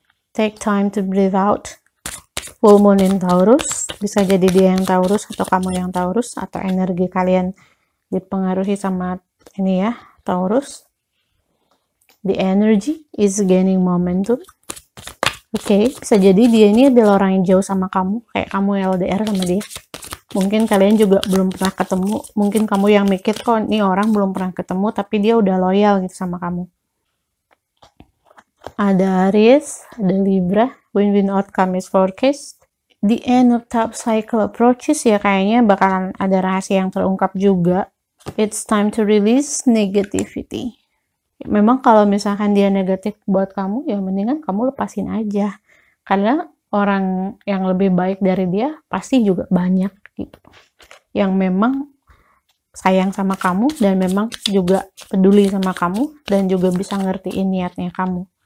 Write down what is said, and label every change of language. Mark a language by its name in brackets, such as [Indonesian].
[English] Take time to breathe out. Full moon in Taurus, [Indonesian] bisa jadi dia yang Taurus atau kamu yang Taurus, atau energi kalian dipengaruhi sama ini ya, Taurus. [English] The energy is gaining momentum. [Indonesian] Oke, bisa jadi dia ini adalah orang yang jauh sama kamu, kayak kamu LDR sama dia. Mungkin kalian juga belum pernah ketemu, mungkin kamu yang mikir kok ini orang belum pernah ketemu, tapi dia udah loyal gitu sama kamu. [English] Ada Aries, ada Libra, win-win outcome is forecast. The end of top cycle approaches, [Indonesian] ya kayaknya bakalan ada rahasia yang terungkap juga. [English] It's time to release negativity. [Indonesian] Memang kalau misalkan dia negatif buat kamu, ya mendingan kamu lepasin aja. Karena orang yang lebih baik dari dia pasti juga banyak gitu. Yang memang sayang sama kamu dan memang juga peduli sama kamu dan juga bisa ngertiin niatnya kamu.